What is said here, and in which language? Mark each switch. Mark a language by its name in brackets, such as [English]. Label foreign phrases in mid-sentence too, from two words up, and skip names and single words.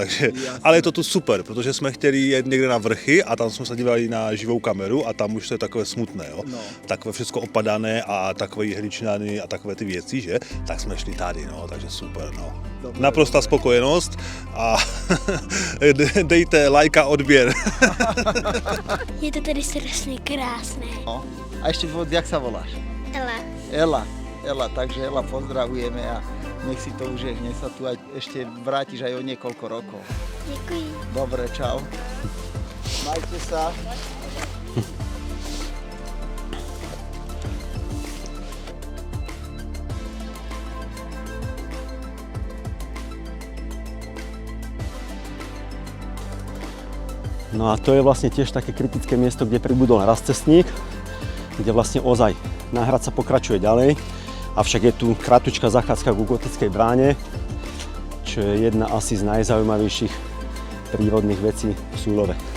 [Czech] Takže, ale je to tu super, protože jsme chtěli jet někde na vrchy a tam jsme se dívali na živou kameru a tam už to je takové smutné, jo. No. Takové všechno opadané a takové hličnany a takové ty věci, že? Tak jsme šli tady, no, takže super, no. [Slovak] Dobre, [Czech] Naprostá spokojenost a dejte like a odběr. Je to tady strašně krásné. No. [Slovak] A ešte jak sa voláš? Ela. Ela, takže Ela pozdravujeme a nech si to užehne, sa tu aj ešte vrátiš aj o niekoľko rokov. [Czech] Děkuji. [Slovak] Dobre, čau. Majte sa. No a to je vlastne tiež také kritické miesto, kde pribudol rastcestník, kde vlastne ozaj na hrad sa pokračuje ďalej, avšak je tu kratučká zachádzka ku Gotickej bráne, čo je jedna asi z najzaujímavejších prírodných vecí v Súlove.